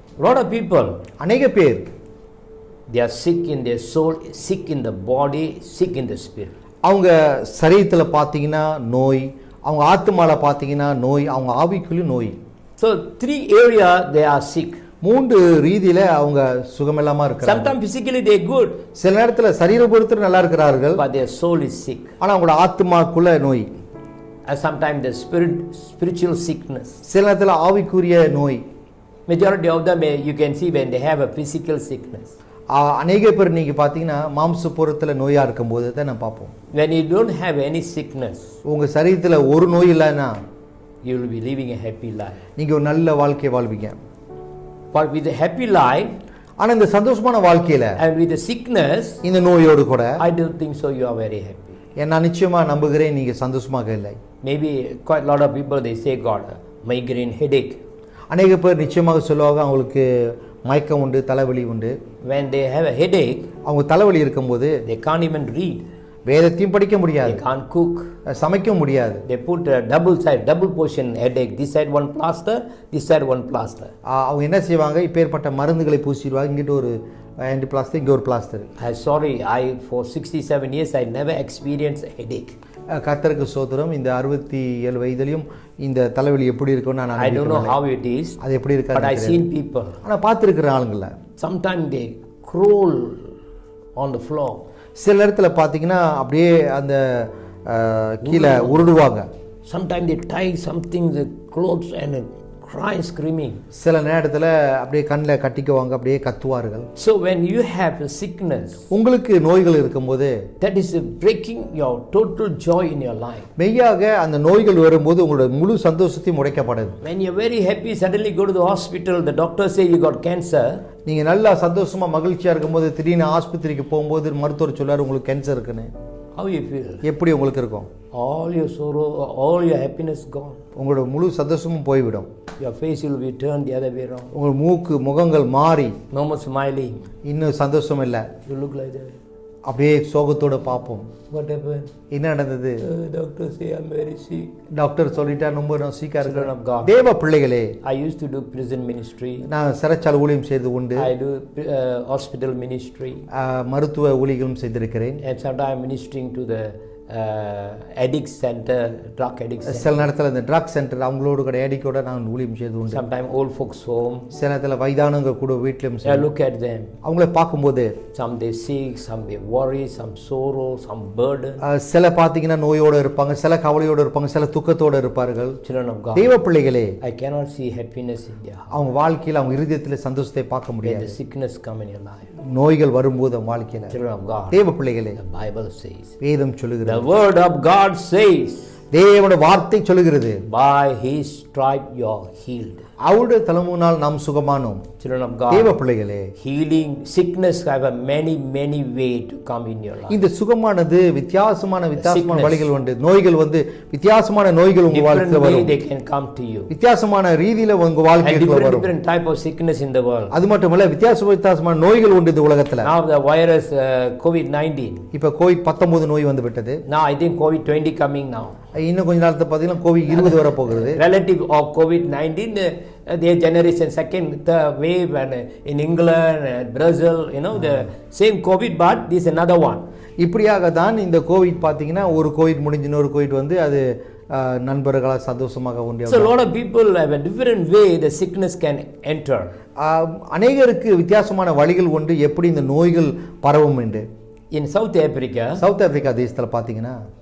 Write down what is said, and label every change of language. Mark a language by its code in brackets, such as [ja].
[en] A lot of people, [ta] அநேக பேர் [en] they are sick in their soul, sick in the body, sick in the spirit. [ta] அவங்க சரீரத்துல பாத்தீங்கன்னா நோய், அவங்க ஆத்துமால பாத்தீங்கன்னா நோய், அவங்க ஆவிக்குள்ளேயும் நோய். [en] So 3 area they are sick. [ta] 3 ரீதியில அவங்க சுகமில்லாம இருக்காங்க. [en] Sometimes physically they good, [ta] சில நேரத்துல சரீரபூர்வத்துல நல்லா இருக்கிறார்கள், [en] but their soul is sick. [ta] ஆனா அவங்களோட ஆத்துமாக்குள்ள நோய். [en] And sometimes the spiritual sickness. [ta] சில நேரத்துல ஆவிக்குரிய நோய். [en] Majority of them you can see when they have a physical sickness. [ta] அநேக பேர் நீங்க பாத்தீங்கன்னா மாம்சபூர்வத்துல நோயா இருக்கும்போது தான் நான் பார்ப்போம். [en] When you don't have any sickness, [ta] உங்க சரீரத்துல ஒரு நோய் இல்லைன்னா [en] you will be living a happy life. [ta] நீங்க ஒரு நல்ல வாழ்க்கையை வாழ்வீங்க. [en] But with a happy life, [ta] ஆனா இந்த சந்தோஷமான வாழ்க்கையில [en] and with the sickness, [ta] இந்த நோயோடு கூட [en] I don't think so you are very happy. [ta] நான் நிச்சயமா நம்புகிறேன் நீங்க சந்தோஷமாக இல்லை. [en] Maybe quite a lot of people they say God, migraine, headache. [ta] அநேக பேர் நிச்சயமாக சொல்லுவாங்க அவங்களுக்கு மயக்கம் உண்டு, தலைவலி உண்டு. [en] When they have a headache, [ta] அவங்க தலைவலி இருக்கும்போது [en] they can't even read. [ta] வேதத்தையும் படிக்க முடியாது, [en] They can't cook. [ta] சமைக்க முடியாது. [en] They put a double portion headache. This side one plaster, this side one plaster. [ta] அவங்க என்ன செய்வாங்க, இப்பேற்பட்ட மருந்துகளை பூசிடுவாங்க. இங்கிட்ட ஒரு ஆன்டி பிளாஸ்டர், இங்கே ஒரு plaster. [en] Sorry, for 67 years I never experienced a headache. [ta] கர்த்தருக்கு ஸ்தோத்திரம். இந்த 67 வயதிலும் இந்த தலைவலி எப்படி இருக்கும்னு நான் [en] I don't know how it is, [ta] அது எப்படி [en] but I [ta] இருக்கு. [en] seen people. [ta] ஆனால் பார்த்துருக்கிற ஆளுங்கள [en] Sometimes they crawl on the floor. [ta] சில நேரத்தில் பார்த்தீங்கன்னா அப்படியே அந்த கீழே உருடுவாங்க. [en] Sometimes they tie something, the clothes, and cry screaming. [ta] சில நேரத்தில் அப்படியே கண்ணில் கட்டிக்குவாங்க, அப்படியே கத்துவார்கள். [en] So when you have a sickness, [ta] உங்களுக்கு நோய்கள் இருக்கும்போது [en] that is breaking your total joy in your life. [ta] மெய்யாக அந்த நோய்கள் வரும்போது உங்களோட முழு சந்தோஷத்தையும் உடைக்கப்படுது. [en] When you're very happy, suddenly go to the hospital, the doctor say you got cancer. [ta] நீங்க நல்லா சந்தோஷமா மகிழ்ச்சியா இருக்கும்போது திடீர்னு ஆஸ்பத்திரிக்கு போகும்போது மருத்துவர் சொல்றாரு உங்களுக்கு கேன்சர் இருக்குன்னு. [en] How you feel? [ta] எப்படி உங்களுக்கு இருக்கும்? [en] All your sorrow, all your happiness gone. [ta] உங்களோட முழு சந்தோஷமும் போய்விடும். [en] Your face will be turned the other way around. [ta] உங்கள் முகங்கள் மாறி [en] No more smiling. [ta] இன்னும் சந்தோஷம் இல்லை, [en] You look like that. [ta] அப்படியே சோகத்தோட பார்ப்போம். [en] What happened? [ta] என்ன நடந்தது? [en] Doctor say I'm very sick. [ta] Doctor சொல்லிட்டா ரொம்ப நான் சீக்கா [en] Children of [ta] இருக்கிறேன். [en] God. [ta] தேவ பிள்ளைகளே, [en] I used to do prison ministry. [ta] நான் சிறைச்சாலை ஊழியம் செய்து உண்டு, [en] I do hospital ministry. [ta] மருத்துவ ஊழியர்களும் செய்திருக்கிறேன். [en] And sometimes I'm ministering to the addict center, drug addict center. [ta] சில நேரத்தில் இந்த ட்ரக் சென்டர் அவங்களோட கூட ஏடிக்கோட நான் ஊழியம் செய்து உண்டு. [en] Sometimes old folks home. [ta] சில நேரத்தில் வயதானவங்க கூட வீட்டிலும் [en] I look at them. [ta] அவங்கள பார்க்கும்போது [en] Some they sick, some they worry, some sorrow, some burden. [ta] சில பார்த்தீங்கன்னா நோயோடு இருப்பாங்க, சில கவலையோடு இருப்பாங்க, சில துக்கத்தோடு இருப்பார்கள். [en] Children of God. [ta] தேவ பிள்ளைகளே, [en] I cannot see happiness in their heart. [ta] அவங்க வாழ்க்கையில் அவங்க இருதயத்தில் சந்தோஷத்தை பார்க்க [en] When [ta] முடியாது. [en] the sickness come in your life. [ta] நோய்கள் வரும்போது அவங்க வாழ்க்கையில் [en] Children of God. [ta] தேவ பிள்ளைகளே, [en] The Bible says. [ta] வேதம் சொல்லுகிறது, [en] The word of God says. [ta] தேவனுடைய வார்த்தை சொல்லுகிறது, [en] By his stripe you are healed. [ta] அவருடைய தழும்புனால் நாம் சுகமானோம். [en] Children of [ta] தேவ [en] God, [ta] பிள்ளைகளே, [en] healing, sickness have a many way to come in your life. [ta] இந்த சுகமானது வித்தியாசமான [en] Sickness. [ta] வழிகள் உண்டு. நோய்கள் வித்தியாசமான நோய்கள் உங்க [en] Different [ta] வாழ்க்கையில [en] way [ta] வரும். [en] they can come to you. [ta] வித்தியாசமான ரீதியில உங்க [en] And [ta] வாழ்க்கையில வரும். [en] different type of sickness in the world. [ta] அது மட்டுமல்ல வித்தியாசமான நோய்கள் உண்டு இந்த உலகத்துல. [en] Now the virus COVID-19. [ta] இப்ப கோவிட்-19 நோய் வந்து விட்டது. [en] Now I think COVID-20 coming now. [ta] இன்னும் கொஞ்ச நாளத்துல பாத்தீங்கன்னா கோவிட்-20 வர போகிறது. [en] Relative of COVID-19, their generation second third wave, and in England, Brazil, the same COVID, but this another one. [ta] இப்படியாக தான் இந்த கோவிட் பாத்தீங்கன்னா ஒரு கோவிட் முடிஞ்சு இன்னொரு கோவிட் வந்து அது நண்பர்களால் சந்தோஷமாக உண்டு. [en] So a lot of people have a different way the sickness can enter. [ta] அநேகருக்கு வித்தியாசமான வழிகள் உண்டு எப்படி இந்த நோய்கள் பரவும் என்று. [en] In South Africa, [ta] south Africa தேசத்துல பாத்தீங்கன்னா